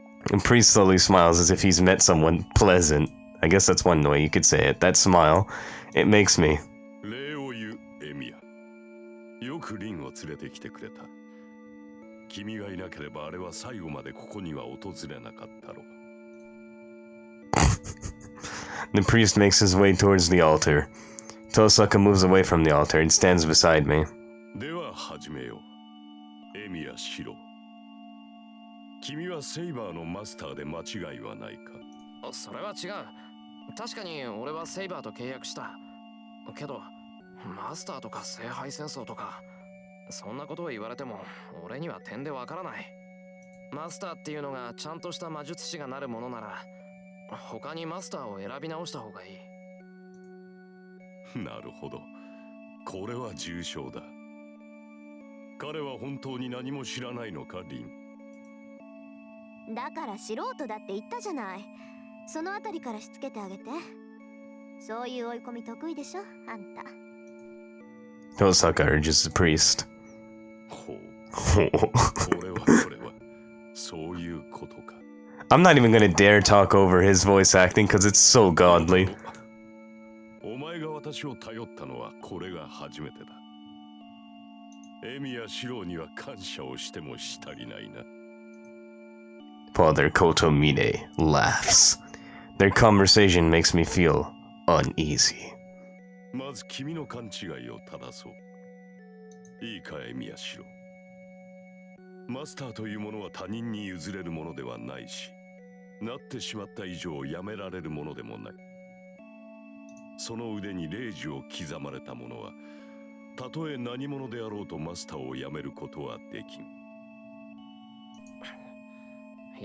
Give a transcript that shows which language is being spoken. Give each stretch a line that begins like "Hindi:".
English: The priest slowly smiles as if he's met someone pleasant. I guess that's one way you could say it. That smile, it makes me.
Japanese: 礼を言う、エミヤ。よくリンを連れてきてくれた。君がいなければあれは最後までここには訪れなかったろう。
English: The priest makes his way towards the altar. Tosaka moves away from the altar and stands beside me.
Japanese: では始めよう。エミヤ・シロ。君はセイバーのマスターで間違いはないか？それは違う。確かに俺はセイバーと契約した。けど、マスターとか聖杯戦争とか、そんなことを言われても俺には点でわからない。マスターっていうのがちゃんとした魔術師がなるものなら、他にマスターを選び直した方がいい。なるほど。これは重症だ。彼は本当に何も知らないのか、リン。だから素人だって言ったじゃない。そのあたりからしつけてあげて。そういう追い込み得意でしょ、あんた。
English: Tosaka urges the priest.
Japanese: ほう。これは、そういうことか。
English: I'm not even gonna dare talk over his voice acting because it's so godly.
Japanese: お前が私を頼ったのはこれが初めてだ。エミやシローには感謝をしてもし足りないな。
English: Father Kotomine laughs. Their conversation makes me feel uneasy.
Japanese: まず君の勘違いを正そう。いいか、エミやシロー。マスターというものは他人に譲れるものではないし、なってしまった以上やめられるものでもない。その腕に霊樹を刻まれた者は、たとえ何者であろうとマスターをやめることはできん。